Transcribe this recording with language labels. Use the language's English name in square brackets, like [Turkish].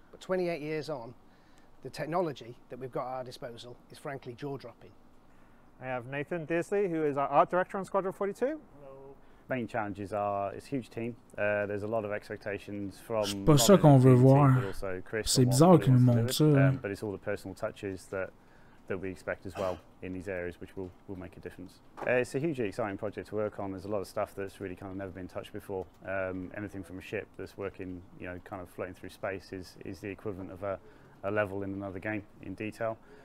[English] The technology that we've got at our disposal is frankly jaw-dropping. I have Nathan Disley, who is our art director on Squadron 42. Main challenges are it's a huge team. There's a lot of expectations from. [French] C'est pas ça qu'on veut voir. C'est bizarre qu'ils nous montrent ça. [English] But it's all the personal touches that we expect as well in these areas, which will make a difference. It's a hugely exciting project to work on. There's a lot of stuff that's really kind of never been touched before. Anything from a ship that's working, you know, kind of floating through space is the equivalent of a level in another game in detail.